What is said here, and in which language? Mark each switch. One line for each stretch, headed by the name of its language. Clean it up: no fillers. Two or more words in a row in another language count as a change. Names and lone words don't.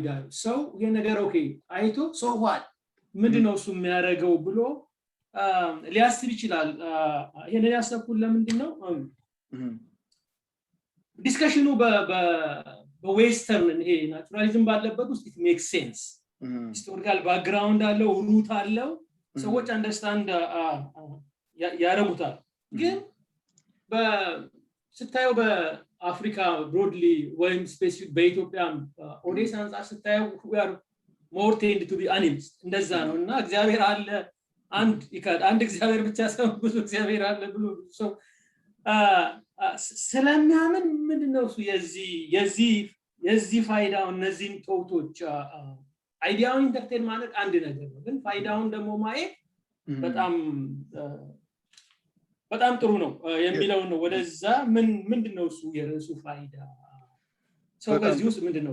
Amharic: ሰው የነገር ኦኬ አይቶ ሰው ዋት ምንድነው እሱ የሚያደርገው ብሎ ሊያስብ ይችላል። ይሄንን ያሰብኩት ለምንድነው
English: discussion Western
Amharic: ይሄ ናቹራሊዝም ባለበት ውስጥ
English: it makes sense historical background
Amharic: አለው ሩት አለው ሰዎች አንደርስታንድ ያረጉታል። ግን ስታየው በአፍሪካ ብሮድሊ ወይም ስፔሲፊክ በኢትዮጵያ ኦዲየንስ አንፃር ስታየው
English: we are more tend to be animist
Amharic: እንደዛ ነው እና እግዚአብሔር አለ አንድ እግዚአብሔር ብቻ ሳይሆን ብዙ እግዚአብሔር አለ ብሎ ሰው ስለሚያምን ምንድነው እሱ የዚህ ፋይዳው እነዚህን
English: thoughts idea entertain
Amharic: ማለት አንድ ነገር ነው። ግን ፋይዳውን ደግሞ ማየት በጣም በጣም ጥሩ ነው የሚለው ነው ወደዛ ምንድነው እሱ የርዕሱ ፋይዳ ሰው ከዚህ ውስጥ ምንድነው